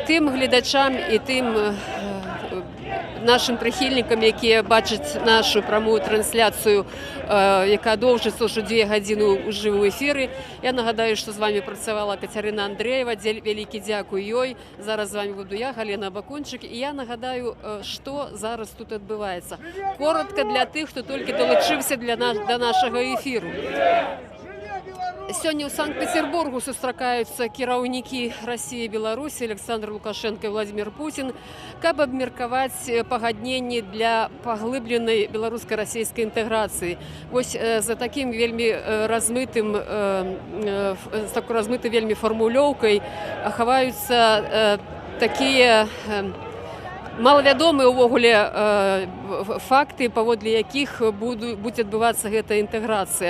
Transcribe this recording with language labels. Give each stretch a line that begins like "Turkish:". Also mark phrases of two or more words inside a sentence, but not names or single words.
Ukrainian: Тим глядачам і тим нашим прихильникам, які бачать нашу пряму трансляцію, яка довжиться вже 2 години у живому ефірі. Я нагадаю, що з вами працювала Катерина Андреєва, велике дякую їй. Зараз з вами буду я, Галина Бакунчик. І я нагадаю, що зараз тут відбувається. Коротко для тих, хто тільки долучився до нашого ефіру.
Belarusian: Сёння ў Санкт-Петербургу сустракаюцца кіраўнікі
Russian: России и Беларуси Александр Лукашенко и Владимир Путин,
Belarusian: каб абмеркаваць пагадненні для паглыбленай беларуска-расійскай інтэграцыі. Вось за таким вельмі размытым, з такой размытай вельмі фармулёўкай хаваюцца такія малавядомыя ўвогуле факты, паводле якіх будзе адбывацца гэта інтэграцыя.